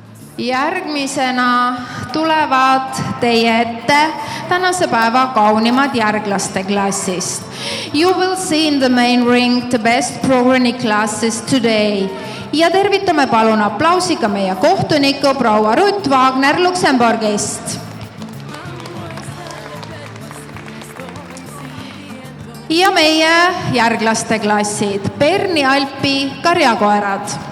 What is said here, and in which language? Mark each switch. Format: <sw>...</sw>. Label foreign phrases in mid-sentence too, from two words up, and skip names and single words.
<et>Järgmisena tulevad teie ette tänase päeva kaunimad järglaste klassist.</et> <en>You will see in the main ring the best programi classes today.</en> <et>Ja tervitame palun aplausiga meie kohtuniku proua Ruth Wagner Luksemburgist. Ja meie järglaste klassid. Berni Alpi karjakoerad.</et>